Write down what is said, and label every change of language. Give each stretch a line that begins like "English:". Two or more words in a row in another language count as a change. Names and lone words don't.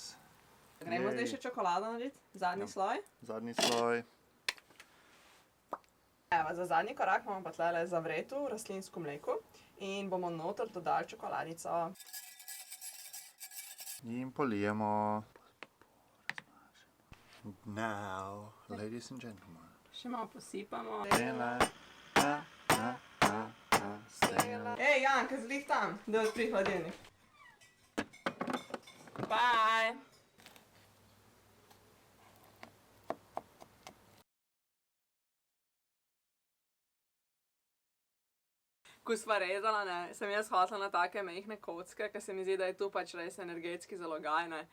Slovenian: Gremo zdaj še čokolado narediti, zadnji Ja. sloj. Zadnji sloj. Evo, za zadnji korak imamo pa tlele zavreto rastlinsko mleko in bomo noter dodali čokoladico. In polijemo.
English: Now, ladies and gentlemen.
Slovenian: Še malo posipamo. Stela, stela. Ej, Janka, zlih tam, da odpri hladilnik. Bye! Ko sva rezala, ne, sem jaz hotela na take majhne kocke, ker se mi zdi, da je to pač res energetski zalogaj, ne.